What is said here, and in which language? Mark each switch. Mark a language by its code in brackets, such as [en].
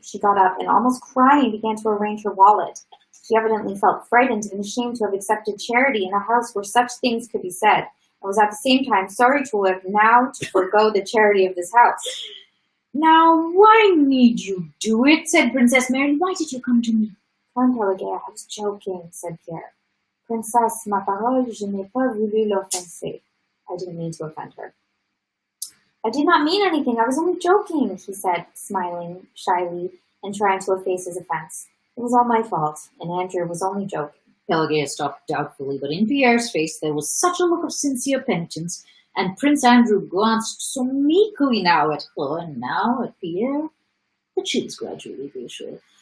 [en] She got up and, almost crying, began to arrange her wallet. She evidently felt frightened and ashamed to have accepted charity in a house where such things could be said, and was at the same time sorry to have now to forego the charity of this house. Now, why need you do it? Said Princess Mary. Why did you come to me? Come, Pelageya, I was joking, said Pierre. [fr] Princess, ma parole, je n'ai pas voulu l'offenser. [en] I didn't mean to offend her. I did not mean anything. I was only joking, he said, smiling shyly and trying to efface his offense. It was all my fault, and Andrew was only joking. Pelageya stopped doubtfully, but in Pierre's face there was such a look of sincere penitence, and Prince Andrew glanced so meekly now at her and now at Pierre that she was gradually reassured.